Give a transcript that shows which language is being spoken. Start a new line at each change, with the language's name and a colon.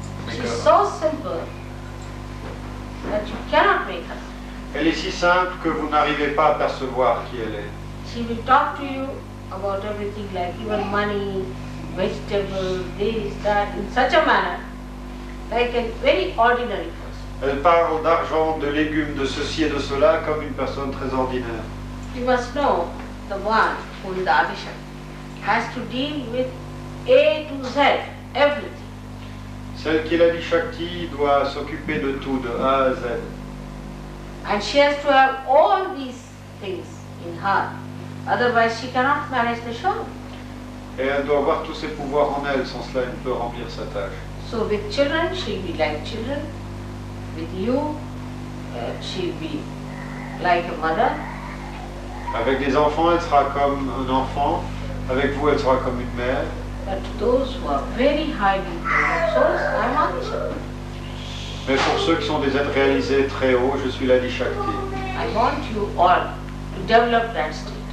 English: She's so simple that you cannot make her out.
French: Elle est si simple que vous n'arrivez pas à percevoir qui elle est.
English: She will talk to you about everything like even money, vegetables, this, that, in such a manner, like a very ordinary person.
French: Elle parle d'argent, de légumes, de ceci et de cela comme une personne très ordinaire.
English: You must know the one who is the Adishakti has to deal with A to Z, everything.
French: Celle qui est la Shakti doit s'occuper de tout, de A à Z.
English: And she has to have all these things in her. Otherwise she cannot manage the show.
French: Et elle doit avoir tous ses pouvoirs en elle, sans cela elle ne peut remplir sa tâche.
English: So with children, she'll be like children. With you, she'll be like a mother.
French: Avec les enfants, elle sera comme un enfant. Avec vous, elle sera comme une mère.
English: But those who are very highly developed souls, I'm Adishakti.
French: Mais pour ceux qui sont des êtres réalisés très hauts, je suis la Shakti.
English: I want you all to develop that state.